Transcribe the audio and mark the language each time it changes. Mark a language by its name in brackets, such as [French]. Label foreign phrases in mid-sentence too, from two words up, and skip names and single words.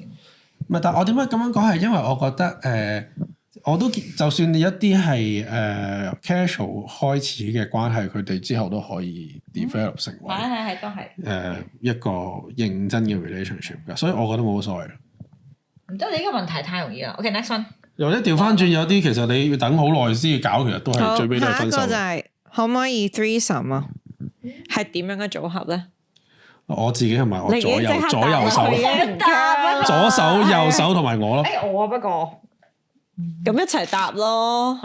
[Cantonese] 唔係，但係我點解咁樣講係因為我覺得我都就算你一啲係casual 開始嘅關係，佢哋之後都可以 develop 成為係都係一個認真嘅 relationship 㗎，所以我覺得冇乜所謂。唔得，你呢個問題太容易啦。 [English] OK，next one。 [Cantonese] 又或者調翻轉，有啲其實你要等好耐先要搞，其實都係最尾都係分手。下一個就係可唔可以 threesome 啊？係點樣嘅組合咧？我自己同埋我左右手，左手右手同埋我咯。我不過咁一齊答咯。